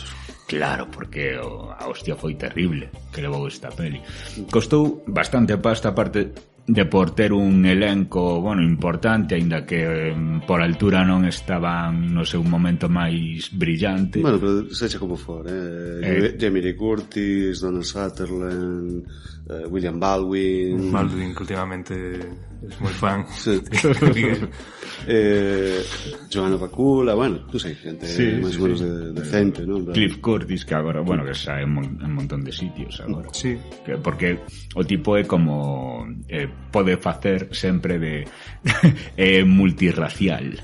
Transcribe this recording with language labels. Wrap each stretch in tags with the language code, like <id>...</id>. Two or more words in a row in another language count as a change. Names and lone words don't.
<gl>Claro, porque a hostia foi terrible que levou esta peli. Costou bastante pasta, aparte de por ter un elenco, bueno, importante, aínda que por altura non estaban no seu momento máis brillante. Bueno, pero sexa como for, Jamie Lee Curtis, Donald Sutherland, William Baldwin... Baldwin, que últimamente es moi fan. Sí. Joanna Bakula, bueno, non sei, gente máis ou menos decente, non? Cliff Curtis, que agora, bueno, que xa en un montón de sitios agora. Sí. Porque o tipo é como... pode facer sempre de multirracial.</gl>